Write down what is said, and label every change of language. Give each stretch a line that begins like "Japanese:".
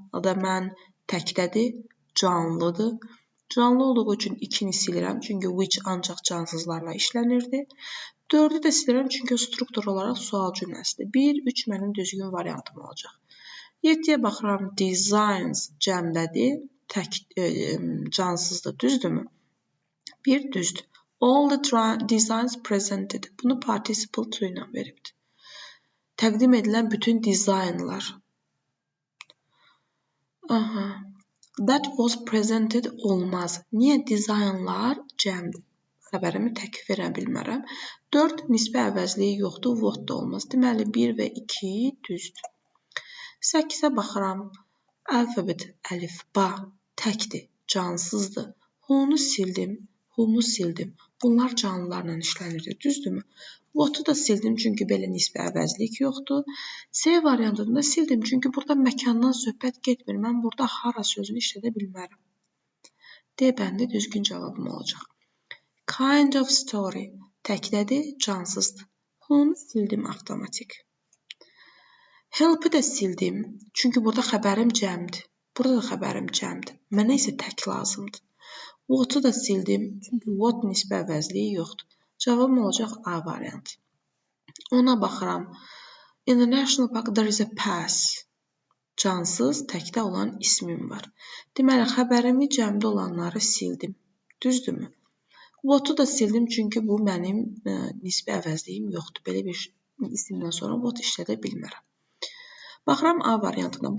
Azerbaijani: O da mən təkdədir, canlıdır. Canlı olduğu üçün 2-ni silirəm. Çünki which ancaq cansızlarla işlənirdi. 4-ü də silirəm çünki struktur olaraq sual cümləsidir. 1, 3 mənim düzgün variantım olacaq. 7-yə baxıram. Designs cəmdədir, cansızdır, düzdürmü? 1 düzdür.
English: All the designs presented.
Azerbaijani: Bunu participle to ilə veribdir. Təqdim edilən bütün dizaynlar.
English: That was presented
Azerbaijani: olmaz. Niyə? Dizaynlar cəmdir. xəbərimi tək verə bilmərəm. 4 nisbə əvəzliyi yoxdur, what da olmaz. Deməli 1 və 2 düzdür. 8-ə baxıram. Alfabet, əlifba təkdir, cansızdır. Who-nu sildim, who-mu sildim. Bunlar canlılarla işlənirdi, düzdürmü? What-u da sildim, çünki belə nisbə əvəzlik yoxdur. C variantını da sildim, çünki burada məkandan söhbət getmir. Mən burada hara sözünü işlədə bilmərəm. D bəndi düzgün cavabım olacaq.
English: Kind of story
Azerbaijani: təkdədir, cansızdır. Who-nu sildim avtomatik. Help-i də sildim, çünki burada xəbərim cəmdir. Burada da xəbərim cəmdir. Mənə isə tək lazımdır. What-u da sildim, çünki what nisbə əvəzliyi yoxdur. Cavabım olacaq A variantı. Ona baxıram.
English: In the national park there is a pass.
Azerbaijani: Cansız, təkdə olan ismim var. Deməli, xəbərimi cəmdə olanları sildim. Düzdürmü? What-u da sildim, çünki bu mənim nisbə əvəzliyim yoxdur. Belə bir isimdən sonra what işlədə bilmərəm. Baxıram A variantına.